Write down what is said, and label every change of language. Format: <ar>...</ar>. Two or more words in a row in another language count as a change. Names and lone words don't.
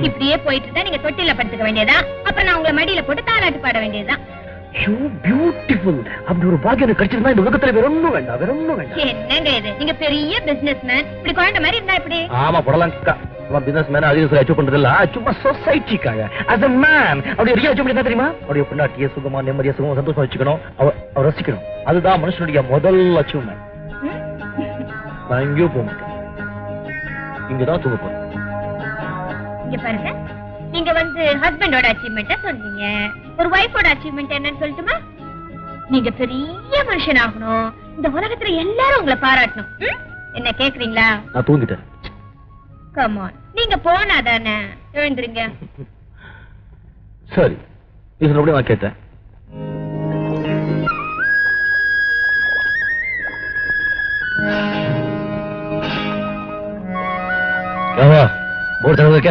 <ta>இப்படியே போயிட்டு இருந்தா நீங்க தொட்டில படுத்துக்க வேண்டியதா, அப்புறம் நான் உங்களை மடியில போட்டு தாலாட்டு பாட வேண்டியதுதான்.</ta> <en>you beautiful.</en> <ta>அப்படி ஒரு பாக்கியம் எனக்கு கிடைச்சிருந்தா இந்த உலகத்துல வேற ஒண்ணும் வேண்டாம், வேற ஒண்ணும் வேண்டாம். என்னங்க இது, நீங்க பெரிய</ta> <en>business man,</en> <ta>இப்படி குழந்தை மாதிரி இருந்தா எப்படி? ஆமா போடலாம்.</ta> <en>business man</en> <ta>அதிகம் சொல்லி அச்சீவ் பண்றது இல்ல, சும்மா சொசைட்டிக்காக</ta> <en>as a man</en> <ta>அப்படியே</ta> <en>real achieve</en> <ta>பண்ணி தெரியுமா? அப்படியே பொண்டாட்டிய சுகமா நிம்மதியா சுகமா சந்தோஷமா வச்சுக்கணும், அவ ரசிக்கணும். அதுதான் மனுஷனுடைய முதல் அச்சீவ்மெண்ட். நான் எங்கேயும் போக மாட்டேன், இங்கதான் தூங்க போறேன். இங்க பாருங்க, நீங்க ஹஸ்பண்டோட அச்சீவ்மெண்ட்டா சொன்னீங்க, ஒரு வைஃபோட அச்சீவ்மெண்ட் என்னன்னு சொல்லட்டுமா? நீங்க பெரிய மனுஷன் ஆகணும், இந்த உலகத்துல எல்லாரும் உங்களை பாராட்டணும். என்ன கேக்குறீங்களா? நான் தூங்கிட்டேன்.</ta> <en>come on,</en> <ta>நீங்க போனாதானே. எழுந்துருங்க. சரி, இது நான் கேட்டேன்.</ta> <hi>बोर्ड चढ़ोगे क्या?</hi>